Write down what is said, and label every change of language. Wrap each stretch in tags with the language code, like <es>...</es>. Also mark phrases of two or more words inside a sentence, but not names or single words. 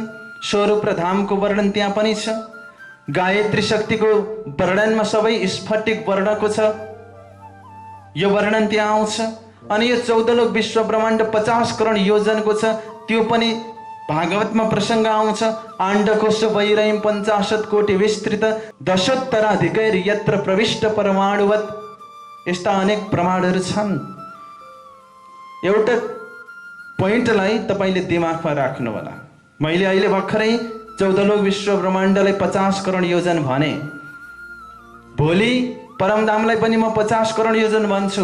<ne>स्वरूप र धामको वर्णन त्यहाँ पनि छ। गायत्री शक्तिको वर्णनमा सबै स्फटिक वर्णको छ, यो वर्णन त्यहाँ आउँछ। अनि यो 14 लोक विश्व ब्रह्माण्ड 50 करोड योजनको छ, त्यो पनि भागवतमा प्रसङ्ग आउँछ।</ne> <sa>आण्डकोश वैरयं 50 कोटि विस्तृत दशोत्तराधिकैर यत्र प्रविष्ट परमाणुवत्,</sa> <ne>यस्ता अनेक प्रमाणहरू छन्। एउटा पोइन्टलाई तपाईँले दिमागमा राख्नु होला। मैले अहिले भर्खरै 14 लोक विश्व ब्रह्माण्डलाई 50 करोड योजन भने, भोलि परमधामलाई पनि म 50 करोड योजन भन्छु।</ne>